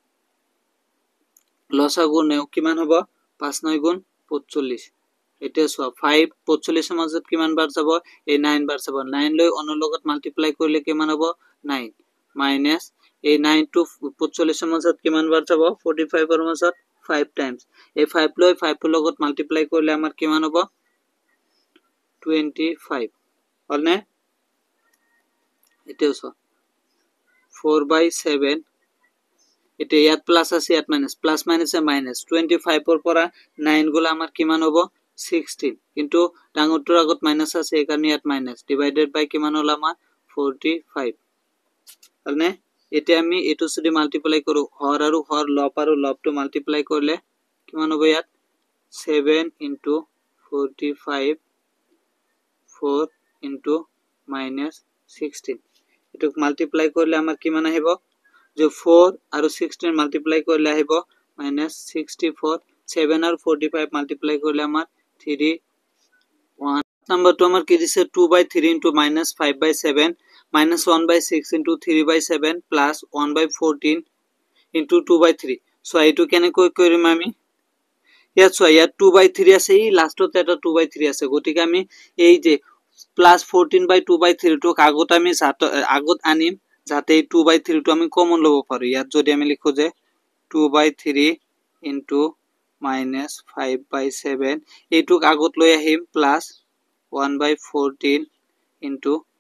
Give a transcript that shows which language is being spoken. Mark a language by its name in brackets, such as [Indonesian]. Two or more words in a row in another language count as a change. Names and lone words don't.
[Assamese] লসাগু নেও কিমান হ'ব 5 9 গুণ 45 এটা সো 5 45 এর মাজত কিমান বার যাব এই 9 বার যাব 9 লৈ অনৰ লগত মাল্টিপ্লাই কৰিলে কিমান হ'ব 9 মাইনাস এই 9 টু 45 এর মাজত কিমান বার যাব 45 এর মাজত 5 টাইমস এই 5 লৈ 5 এর লগত মাল্টিপ্লাই কৰিলে আমাৰ কিমান হ'ব 25 হলনে এটা সো 4/7 এটা ইয়াত প্লাস আছে ইয়াত মাইনাস প্লাস মাইনাসে মাইনাস 25 এর পৰা 9 গুলা আমাৰ কিমান হ'ব 16 কিন্তু ডাঙৰটোৰ আগত মাইনাস আছে এই কাৰণে ইয়াত মাইনাস [English] divided by [Assamese] কিমান হল আমাৰ 45 হলনে এটা আমি এটো যদি মাল্টিপ্লাই কৰো হর আৰু হর লব আৰু লবটো মাল্টিপ্লাই কৰিলে কিমান হ'ব ইয়াত 7 [English] into 45 4 into minus [Assamese] 16 এটুক মাল্টিপ্লাই কৰিলে আমাৰ কিমান আহিব যে 4 আৰু 16 মাল্টিপ্লাই কৰিলে আহিব minus 64 7 আৰু 45 মাল্টিপ্লাই কৰিলে আমাৰ 3 1 নাম্বার তো আমার কি দিছে [English] 2/3 into minus 5/7 minus 1/6 into 3/7 plus 1/14 into 2/3 [Assamese] সো এইটো কেনে কৰিম আমি ইয়াত সো ইয়াত 2/3 আছে এই লাষ্টতে এটা 2/3 আছে গতিকে আমি এই যে plus 14/2/3 টো আগত আমি আগত আনিম যাতে এই 2/3 টো আমি কমন লব পাৰো ইয়াত যদি আমি লিখো যে 2/3 [English] into minus [Assamese] 5/7 এইটুক আগত লৈ আহিম [English] plus 1/14 into